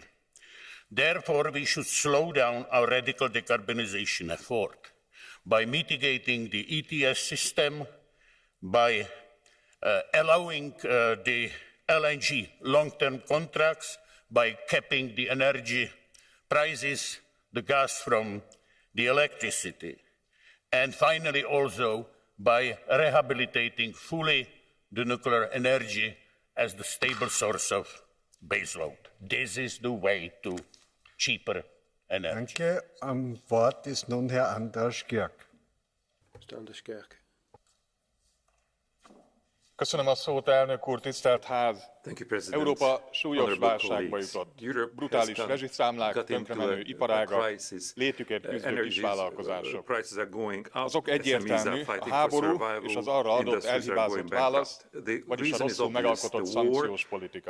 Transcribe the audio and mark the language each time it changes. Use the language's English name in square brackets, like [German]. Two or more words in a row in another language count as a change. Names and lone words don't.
[English] Therefore, we should slow down our radical decarbonization effort by mitigating the ETS system, by allowing the LNG long-term contracts, by capping the energy prices, the gas from the electricity, and finally also by rehabilitating fully the nuclear energy as the stable source of baseload. This is the way to cheaper energy. [German] Danke. Am Wort ist nun Herr András György. [Hungarian] Köszönöm a szót, elnök úr, tisztelt ház! Európa súlyos válságba jutott. Brutális rezsiszámlák, tönkremenő iparágak, létükért küzdő kisvállalkozások. Azok egyértelmű, a háború és az arra adott elhibázott válasz, vagyis a rosszul megalkotott szankciós politika.